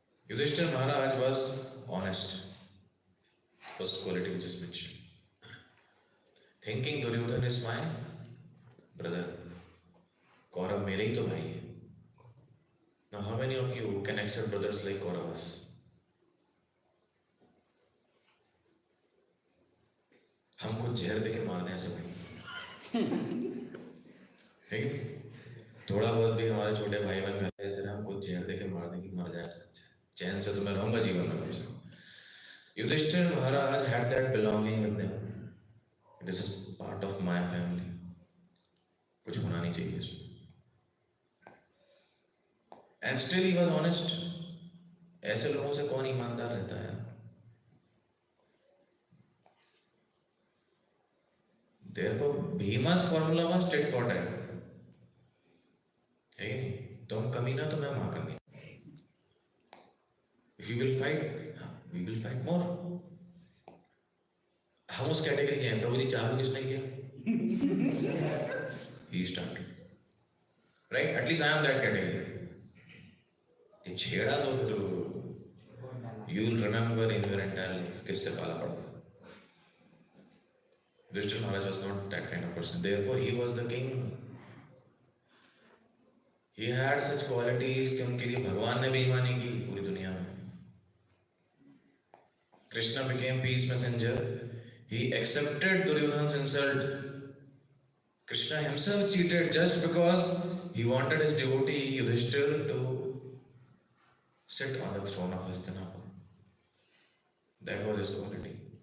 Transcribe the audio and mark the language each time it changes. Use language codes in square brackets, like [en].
[en] Yudhishthira Maharaj was honest, first quality which is mentioned, thinking Duryodhana is my brother, [hi] Kaurava मेरे ही तो भाई है। [en] Now how many of you can accept brothers like Kauravas? [hi] हम कुछ जहर देके मार दें ऐसे भाई, है कि नहीं? थोड़ा बहुत भी हमारे छोटे भाई बहन करते हैं ऐसे ना, हम कुछ जहर देके मार दें कि मर जाए, चैन से तो मैं रहूंगा जीवन में हमेशा। [en] Yudhishthira Maharaj had that belonging with them. This is part of my family. [hi] कुछ होना नहीं चाहिए इसमें। [en] And still he was honest. [hi] ऐसे लोगों से कौन ईमानदार रहता है? [en] Therefore, Bhima's formula was tit for tat. [hi] है कि नहीं? तुम कमीना तो मैं महाकमीना। [en] If you will fight, we will fight more. [hi] हम उस कैटेगरी के हैं। प्रभु जी चाह भी किसने किया? [en] He started. Right? At least I am that category. [hi] ये छेड़ा तो फिर [en] you will remember in your entire life [hi] किससे पाला पड़ा था। Yudhishthira Maharaj was not that kind of person. Therefore, he was the king. [en] He had such qualities [hi] कि उनके लिए भगवान ने बेईमानी की पूरी दुनिया में। [en] Krishna became peace messenger. He accepted Duryodhana's insult. Krishna himself cheated just because he wanted his devotee Yudhishthira to sit on the throne of Hastinapur. That was his quality.